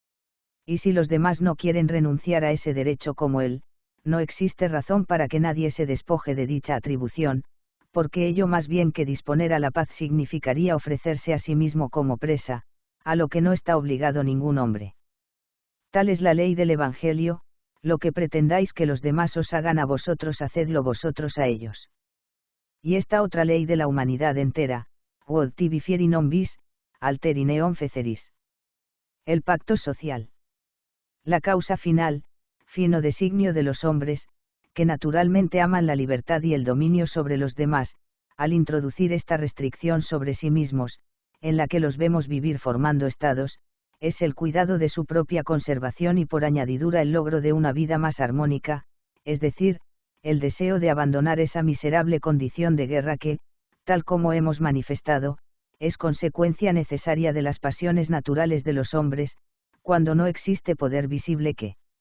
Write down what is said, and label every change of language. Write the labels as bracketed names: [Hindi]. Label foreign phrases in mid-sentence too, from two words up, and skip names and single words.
[Spanish] Y si los demás no quieren renunciar a ese derecho como él, no existe razón para que nadie se despoje de dicha atribución, porque ello más bien que disponer a la paz significaría ofrecerse a sí mismo como presa, a lo que no está obligado ningún hombre. Tal es la ley del Evangelio: lo que pretendáis que los demás os hagan a vosotros, hacedlo vosotros a ellos. Y esta otra ley de la humanidad entera: [Latin] quod tibi fieri non vis, alteri neon feceris. [Spanish] El pacto social. La causa final, fin o designio de los hombres, que naturalmente aman la libertad y el dominio sobre los demás, al introducir esta restricción sobre sí mismos, en la que los vemos vivir formando estados, es el cuidado de su propia conservación y por añadidura el logro de una vida más armónica, es decir, el deseo de abandonar esa miserable condición de guerra que, tal como hemos manifestado, es consecuencia necesaria de las pasiones naturales de los hombres, cuando no existe poder visible que